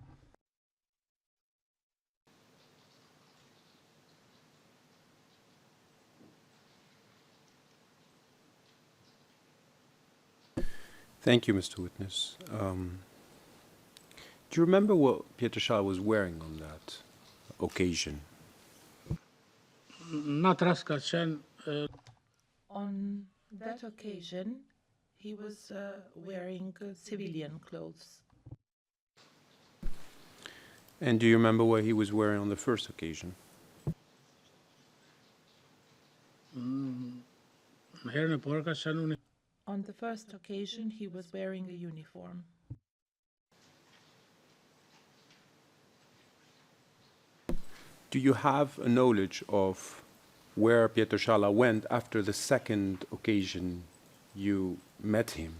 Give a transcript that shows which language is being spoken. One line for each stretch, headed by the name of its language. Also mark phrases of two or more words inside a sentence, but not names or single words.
English: Thank you, Mr. Witness. Do you remember what Peter Shala was wearing on that occasion?
Albanian: natë rast ka qenë
English: On that occasion, he was wearing civilian clothes. And do you remember what he was wearing on the first occasion?
Albanian: herën e parë ka qenë unë
English: On the first occasion, he was wearing a uniform. Do you have a knowledge of where Peter Shala went after the second occasion you met him?